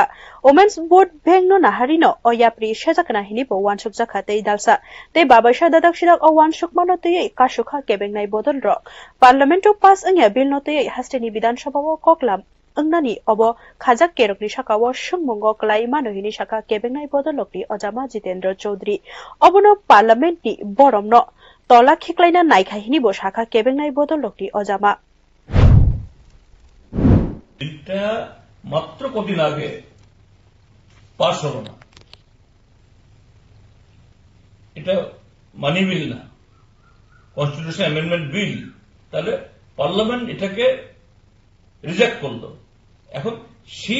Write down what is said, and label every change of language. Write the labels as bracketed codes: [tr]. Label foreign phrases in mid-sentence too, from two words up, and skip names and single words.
[en] Women's Board [trp] Bank no naharino o yapri sejakna hini bo wansukjaka tei dalsa tei babaisa dadak sidak o wansukmano tei kasukha kebengnai bodol rok Parlamento pass angya bill no tei hasteni Bidan Sabha o koklam angnani obo khajak kerokni sakao sungmungo klai manohini saka kebengnai bodolokni Ojama Jitendra Chaudhary obono Parliament ni boromno tola khiklaina naikhaihini bo saka kebengnai bodolokni Ojama [bn] এটা মাত্র কদিন আগে পাশ হলো না এটা [en] money bill [bn] না [en] constitution amendment bill [bn] তাহলে পার্লামেন্ট এটাকে রিজেক্ট করলো এখন সেই